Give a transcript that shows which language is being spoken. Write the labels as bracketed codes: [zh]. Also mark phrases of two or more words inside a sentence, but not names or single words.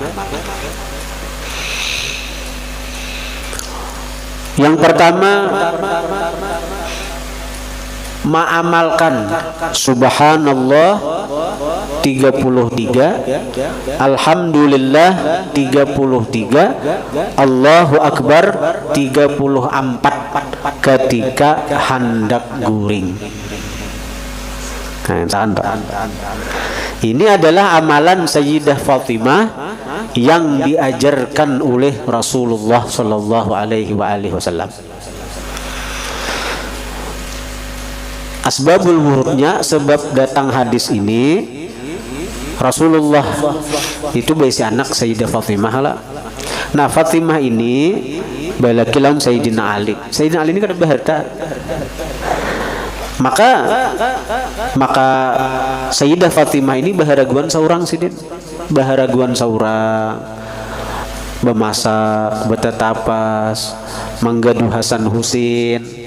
[bjn] Yang pertama, mengamalkan subhanallah 33, alhamdulillah 33, Allahu akbar 34 ketika hendak guring. Ini adalah amalan Sayyidah Fatimah yang diajarkan oleh Rasulullah [ar] صلى الله عليه وسلم. [bjn] Asbabul wurudnya, sebab datang hadis ini, Rasulullah itu besi anak Sayyidah Fatimah lah. Nah, Fatimah ini balakilan Sayyidina Ali. Sayyidina Ali ini kan berharta. Maka Sayyidah Fatimah ini baharaguan seorang sidin, baharaguan seorang bemasak, betetapas, menggaduh Hasan Husin.